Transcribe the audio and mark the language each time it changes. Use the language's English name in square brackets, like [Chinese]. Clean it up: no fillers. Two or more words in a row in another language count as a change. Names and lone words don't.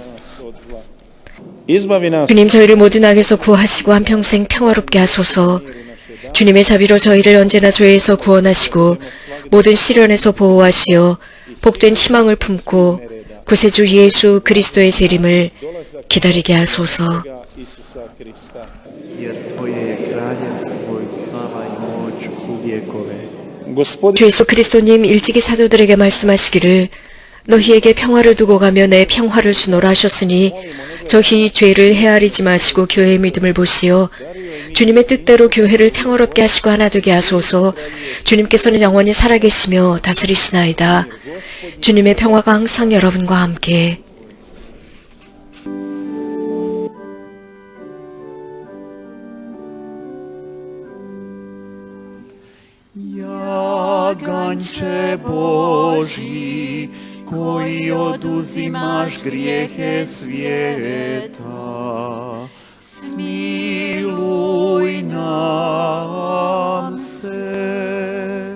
[Croatian] izbavi nas [Korean] 주님, 저희를 모든 악에서 구하시고 한평생 평화롭게 하소서. 주님의 자비로 저희를 언제나 죄에서 구원하시고 모든 시련에서 보호하시어 복된 희망을 품고 구세주 예수 그리스도의 재림을 기다리게 하소서. [Croatian] Isusa Krista. jer Tvoje je kraljestvo i slava i moć u vjekove. Gospodin [Korean] 주 예수 그리스도님 일찍이 사도들에게 말씀하시기를 너희에게 평화를 두고 가며 내 평화를 주노라 하셨으니 저희 죄를 헤아리지 마시고 교회의 믿음을 보시어 주님의 뜻대로 교회를 평화롭게 하시고 하나 되게 하소서. 주님께서는 영원히 살아계시며 다스리시나이다. 주님의 평화가 항상 여러분과 함께 [Croatian] Jaganče Boži, koji oduzimaš grijehe svijeta, smiluj nam se.